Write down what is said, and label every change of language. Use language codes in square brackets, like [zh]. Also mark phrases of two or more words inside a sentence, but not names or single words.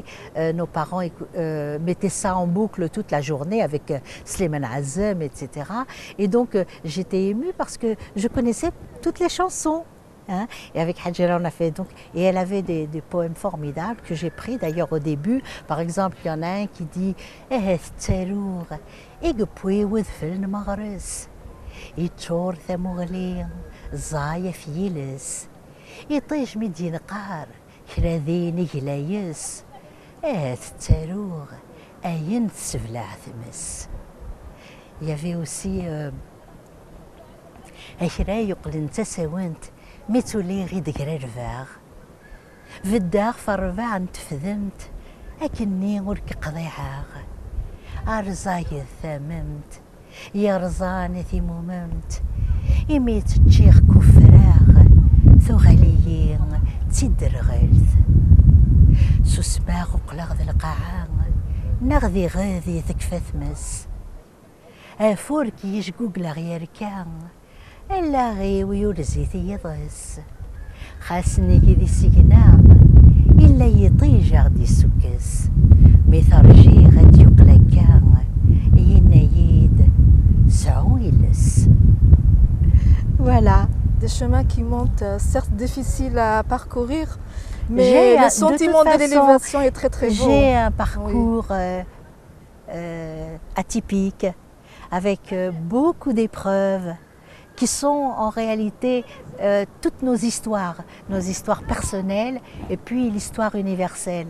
[fr] Nos parents mettaient ça en boucle toute la journée avec Slimane Azem, etc. Et donc j'étais émue parce que je connaissais toutes les chansons. Hein? Et avec Hadjira, on a fait donc, et elle avait des poèmes formidables que j'ai pris d'ailleurs au début. Par exemple, il y en a un qui dit [kab] يتشور ثمغلين زايف يلس يطيش مدين قار كراذين يلايس تاروغ أين تسفلع ثمس. [fr] Il y avait aussi [kab] أشرا يقلن تساونت ميتولي غيد غريرفاغ في الدار فرفع تفذمت أكني غرك قضيعاغ أرزاي ثممت يا رزاني ثموممت يميت تشيخ كفراغ ثغليين تيدر غلث سوسماغ وقلاغ ذا القاعة نغذي غاذي ثكفة ثمس أفورك يشقوق لغير كان إلا غي ويورزي ثيضس خاسني كذي السجنام إلا يطيج غدي السكس ميثرجي غد يقلق كان ينايد سعويلس. [fr] Voilà. Des chemins qui montent, certes difficiles à parcourir, mais le sentiment de l'élévation est très très beau. J'ai un parcours atypique, avec beaucoup d'épreuves, qui sont en réalité toutes nos histoires personnelles et puis l'histoire universelle.